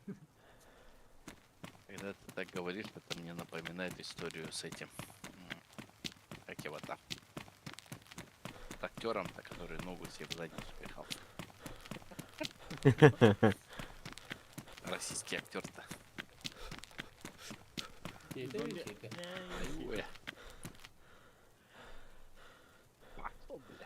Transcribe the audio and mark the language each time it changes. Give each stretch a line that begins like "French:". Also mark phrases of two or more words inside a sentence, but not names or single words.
Russian: Когда ты так говоришь, это мне напоминает историю с этим. Как его-то? С актером-то, который ногу себе в задницу пихал. Российский актер-то.
Turkish: Yeter mi şeyde?
Russian: Ой. Пошел, бля.